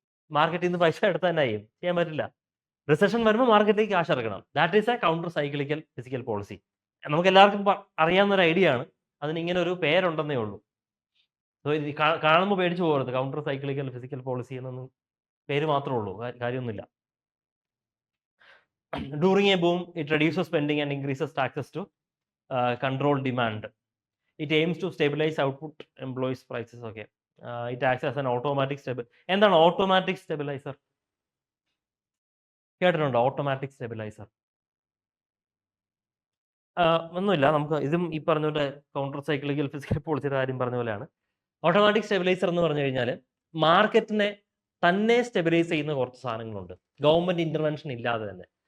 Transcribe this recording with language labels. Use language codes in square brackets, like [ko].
[ml] മാർക്കറ്റിൽ നിന്ന് പൈസ എടുത്താൽ തന്നെ ചെയ്യാൻ പറ്റില്ല. റിസഷൻ വരുമ്പോൾ മാർക്കറ്റിലേക്ക് കാശ് ഇറക്കണം. [en] That is a counter cyclical fiscal policy. [ml] നമുക്ക് എല്ലാവർക്കും അറിയാവുന്ന ഒരു ഐഡിയ ആണ്. അതിന് ഇങ്ങനെ ഒരു പേരുണ്ടെന്നേ ഉള്ളൂ. കാണുമ്പോൾ പേടിച്ചു പോകരുത്. കൗണ്ടർ സൈക്ലിക്കൽ ഫിസിക്കൽ പോളിസി എന്നൊന്നും പേര് മാത്രമേ ഉള്ളൂ, കാര്യമൊന്നുമില്ല. [en] During a boom, it reduces spending and increases taxes to control demand. It aims to stabilize output, employees prices. Okay. It acts as an automatic [ml] എന്താണ് ഓട്ടോമാറ്റിക് സ്റ്റെബിലൈസർ? കേട്ടിട്ടുണ്ടോ automatic stabiliser? ഒന്നുമില്ല, നമുക്ക് ഇതും ഈ പറഞ്ഞ പോലെ കൗണ്ടർ സൈക്ലിക്കൽ ഫിസിക്കൽ പോളിസിയുടെ കാര്യം പറഞ്ഞ പോലെയാണ്. ഓട്ടോമാറ്റിക് സ്റ്റെബിലൈസർ എന്ന് പറഞ്ഞു കഴിഞ്ഞാൽ മാർക്കറ്റിനെ തന്നെ സ്റ്റെബിലൈസ് ചെയ്യുന്ന കുറച്ച് സാധനങ്ങളുണ്ട്, ഗവൺമെന്റ് ഇന്റർവെൻഷൻ ഇല്ലാതെ തന്നെ.